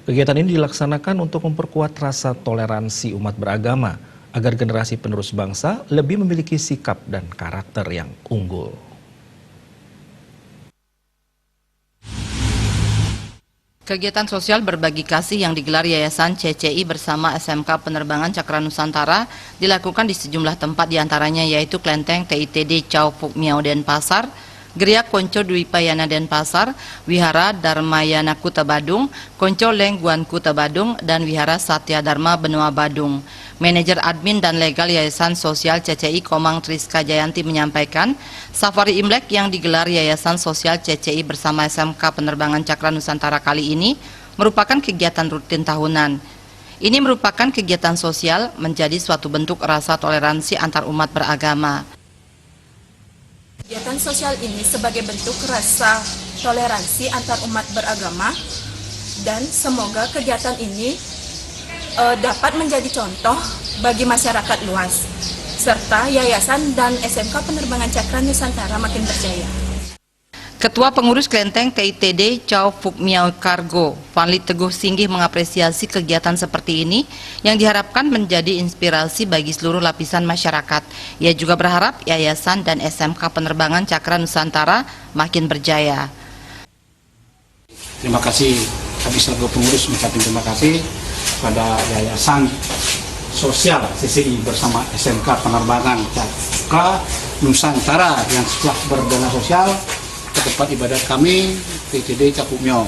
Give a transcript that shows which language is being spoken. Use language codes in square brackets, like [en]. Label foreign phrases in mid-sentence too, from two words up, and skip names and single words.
[id] Kegiatan ini dilaksanakan untuk memperkuat rasa toleransi umat beragama agar generasi penerus bangsa lebih memiliki sikap dan karakter yang unggul. Kegiatan sosial berbagi kasih yang digelar Yayasan CCI bersama SMK Penerbangan Cakra Nusantara dilakukan di sejumlah tempat diantaranya yaitu Klenteng TITD Chow Phuc Miao Denpasar, Geria Konco Dwi Payana Denpasar, Wihara Dharmayana Kuta Badung, Konco Leng Guan Kuta Badung, dan Wihara Satya Dharma Benua Badung. Manajer Admin dan Legal Yayasan Sosial CCI Komang Triska Jayanti menyampaikan, safari Imlek yang digelar Yayasan Sosial CCI bersama SMK Penerbangan Cakra Nusantara kali ini merupakan kegiatan rutin tahunan. Ini merupakan kegiatan sosial menjadi suatu bentuk rasa toleransi antar umat beragama. Kegiatan sosial ini sebagai bentuk rasa toleransi antar umat beragama dan semoga kegiatan ini dapat menjadi contoh bagi masyarakat luas, serta Yayasan dan SMK Penerbangan Cakra Nusantara makin berjaya. Ketua Pengurus Klenteng TITD Chow Phuc Miao Cargo, Fanli Teguh Singgih mengapresiasi kegiatan seperti ini yang diharapkan menjadi inspirasi bagi seluruh lapisan masyarakat. Ia juga berharap Yayasan dan SMK Penerbangan Cakra Nusantara makin berjaya. Terima kasih, kami selaku pengurus mengucapkan terima kasih pada Yayasan Sosial CCI bersama SMK Penerbangan Cakra Nusantara yang setelah berdana sosial ke tempat ibadat kami TITD Chow Phuc Miao.